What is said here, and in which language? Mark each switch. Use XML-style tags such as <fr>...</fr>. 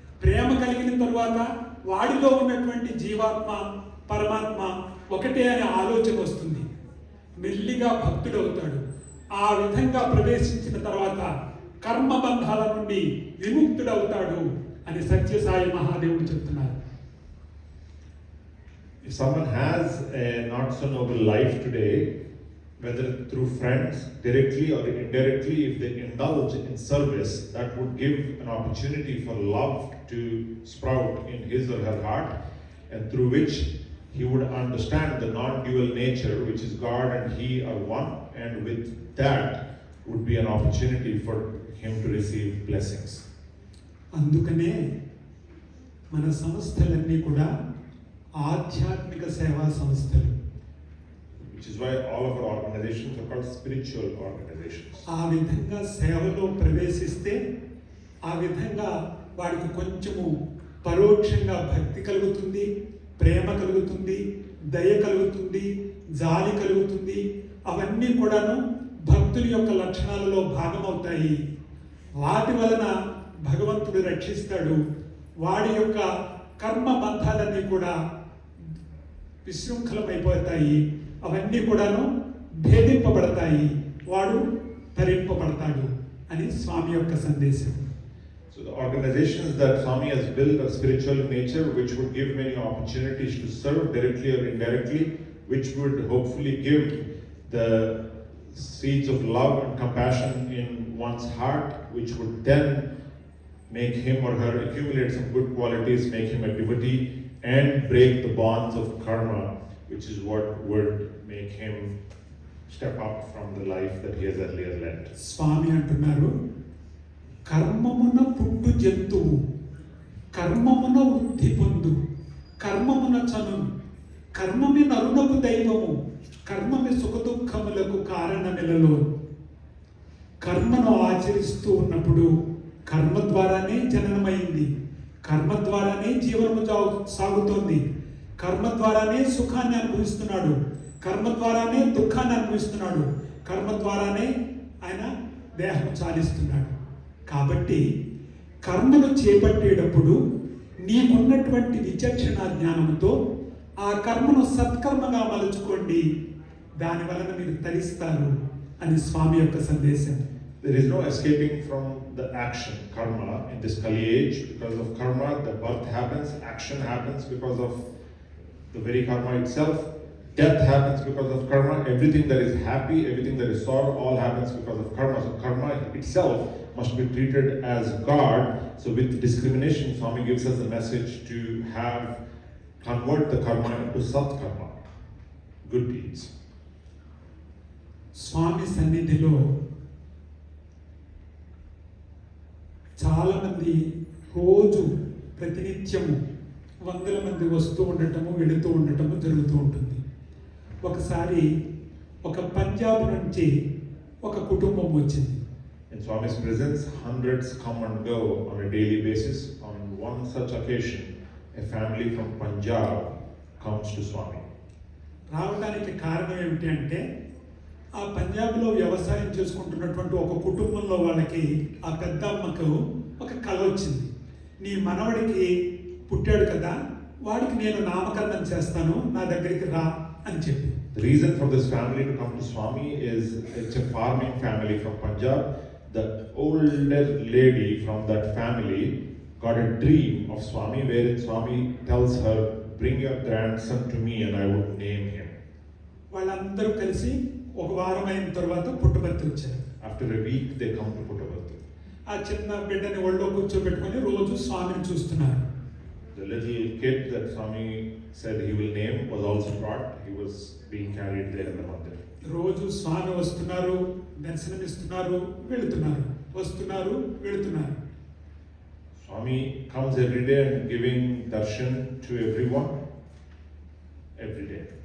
<te>ప్రేమ కలిగిన తరువాత వాడిలో ఉన్నటువంటి జీవాత్మ పరమాత్మ ఒకటే అనే ఆలోచన వస్తుంది. మెల్లిగా భక్తుడవుతాడు. ఆ విధంగా ప్రవేశించిన తర్వాత కర్మబంధాల నుండి విముక్తుడవుతాడు అని సత్యసాయి మహాదేవుడు చెప్తున్నారు.</te> <en>If someone has a not so noble life today, whether through friends, directly or indirectly, if they indulge in service, that would give an opportunity for love to sprout in his or her heart, and through which he would understand the non-dual nature, which is God and he are one, and with that would be an opportunity for him to receive blessings.</en> <te>అందుకనే మన సంస్థలన్నీ కూడా ఆధ్యాత్మిక సేవా సంస్థలు.</te> <en>Which is why all of our organizations are called spiritual organizations.</en> <te>ఆ విధంగా సేవలో ప్రవేశిస్తే ఆ విధంగా వాడికి కొంచెము పరోక్షంగా భక్తి కలుగుతుంది, ప్రేమ కలుగుతుంది, దయ కలుగుతుంది, జాలి కలుగుతుంది. అవన్నీ కూడాను భక్తుల యొక్క లక్షణాలలో భాగమవుతాయి. వాటి వలన భగవంతుడు రక్షిస్తాడు. వాడి యొక్క కర్మ బంధాలన్నీ కూడా విశృంఖలమైపోతాయి. అవన్నీ కూడాను భేదింపబడతాయి. వాడు తరింపబడతాడు అని స్వామి యొక్క సందేశం.</te> <en>So the organizations that Swami has built are spiritual in nature, which would give many opportunities to serve directly or indirectly, which would hopefully give the seeds of love and compassion in one's heart, which would then make him or her accumulate some good qualities, make him a devotee, and break the bonds of karma, which is what would make him step up from the life that he has earlier led.</en> <te>స్వామి అంటున్నారు, కర్మమున పుట్టు జంతువు కర్మమున వృద్ధి పొందు కర్మమున చను కర్మమి నరునకు దైవము కర్మమి సుఖదుఖములకు కారణమిలలో. కర్మను ఆచరిస్తూ ఉన్నప్పుడు కర్మ ద్వారానే జననమైంది, కర్మ ద్వారానే జీవనము సాగుతోంది, కర్మ ద్వారానే సుఖాన్ని అనుభవిస్తున్నాడు, కర్మ ద్వారానే దుఃఖాన్ని అనుభవిస్తున్నాడు, కర్మ ద్వారానే ఆయన దేహం చాలిస్తున్నాడు. కాబట్టి కర్మను చేపట్టేటప్పుడు నీకున్నటువంటి విచక్షణ జ్ఞానంతో ఆ కర్మను సత్కర్మగా మలుచుకోండి, దాని వలన మీరు తరిస్తారు అని స్వామి యొక్క సందేశం.</te> <en>There is no escaping from the action, karma, in this Kali age. Because of karma, the birth happens, action happens because of the very karma itself. Death happens because of karma. Everything that is happy, everything that is sorrow, all happens because of karma. So karma itself must be treated as God. So with discrimination, Swami gives us a message to convert the karma into sat karma, good deeds.</en> <te>స్వామి సన్నిధిలో చాలామంది రోజు ప్రతినిత్యము వందల మంది వస్తూ ఉండటము వెళుతూ ఉండటము జరుగుతూ ఉంటుంది. ఒకసారి ఒక పంజాబ్ నుంచి ఒక కుటుంబం వచ్చింది.</te> <en>In Swami's presence, hundreds come and go on a daily basis. On one such occasion, a family from Punjab comes to Swami.</en> <te>రావడానికి కారణం ఏమిటి అంటే ఆ పంజాబ్లో వ్యవసాయం చేసుకుంటున్నటువంటి ఒక కుటుంబంలో వాళ్ళకి ఆ పెద్ద అమ్మకు ఒక కల వచ్చింది. నీ మనవడికి పుట్టాడు కదా, వాడికి నేను నామకరణం చేస్తాను, నా దగ్గరికి రా అని చెప్పి.</te> <en>The reason for this family to come to Swami is it's a farming family from Punjab. The older lady from that family got a dream of Swami wherein Swami tells her, bring your grandson to me and I would name him.</en> <te>వాళ్ళందరూ కలిసి ఒక వారం అయిన తర్వాత పుట్టపర్తి వచ్చారు.</te> <en>After a week they come to Puttaparthi.</en> <te>ఆ చిన్న బిడ్డని ఒళ్ళో కూర్చోబెట్టుకొని రోజు స్వామిని చూస్తున్నారు.</te> <en>The little kid that Swami said he will name was also brought. He was being carried there in the mandir.</en> <te>రోజు స్వామి వస్తున్నారు, దర్శనమిస్తున్నారు, వెళుతున్నారు, వస్తున్నారు, వెళుతున్నారు.</te> <en>Swami comes every day and giving darshan to everyone every day.</en>